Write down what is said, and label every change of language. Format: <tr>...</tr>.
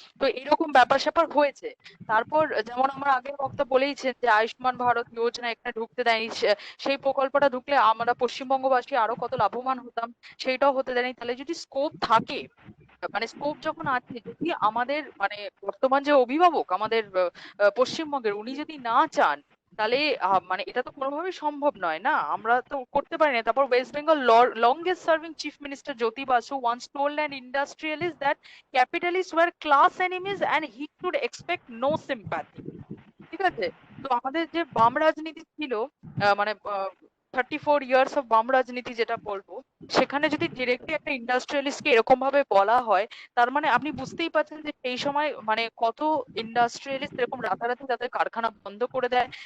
<bn>তো এরকম ব্যাপার স্যাপার হয়েছে। তারপর যেমন আমার আগের বক্তা বলেইছেন যে আয়ুষ্মান ভারত যোজনা এখানে ঢুকতে দেয়নি, সেই প্রকল্পটা ঢুকলে আমরা পশ্চিমবঙ্গবাসী আরো কত লাভবান হতাম, সেইটাও হতে দেয়নি। তাহলে যদি স্কোপ থাকে, মানে স্কোপ যখন আছে, যদি আমাদের মানে বর্তমান যে অভিভাবক আমাদের পশ্চিমবঙ্গের, উনি যদি না চান, তাহলে মানে এটা তো কোনোভাবেই সম্ভব নয় না, আমরা তো করতে পারি না।</bn> <en>তারপর West Bengal longest serving chief minister Jyoti Basu once told an industrialist that capitalists were class enemies and he should expect no sympathy.</en> <bn>ঠিক আছে? তো আমাদের যে বাম রাজনীতি ছিল, মানে 34 ইয়ার্স অফ বাম রাজনীতি যেটা বলবো, সেখানে যদি ডিরেক্টলি একটা ইন্ডাস্ট্রিয়ালিস্ট কে এরকম ভাবে বলা হয়, তার মানে আপনি বুঝতেই পারছেন যে সেই সময় মানে কত ইন্ডাস্ট্রিয়ালিস্ট এরকম রাতারাতি তাদের কারখানা বন্ধ করে দেয়।</bn>